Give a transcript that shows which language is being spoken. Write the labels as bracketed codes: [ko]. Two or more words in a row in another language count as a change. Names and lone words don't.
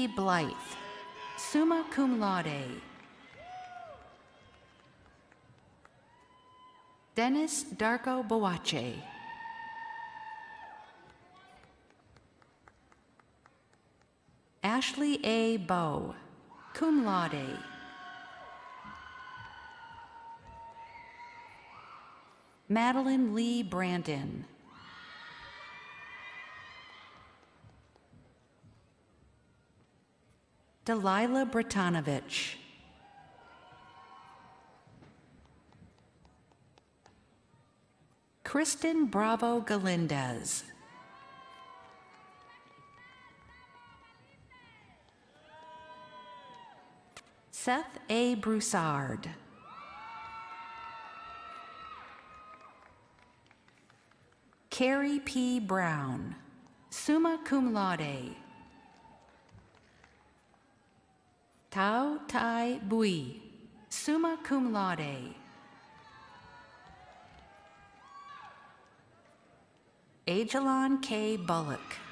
[en] Blythe, [la] summa cum laude. [en] Dennis Darko Boache. Ashley A. Bowe, [la] cum laude. [en] Madeline Lee Brandon. Delilah Bratanovich. Kristen Bravo Galindez. Seth A. Broussard. Carrie P. Brown, [la] summa cum laude. [en] Tao Tai Bui, [la] summa cum laude. [en] Ajalon K. Bullock.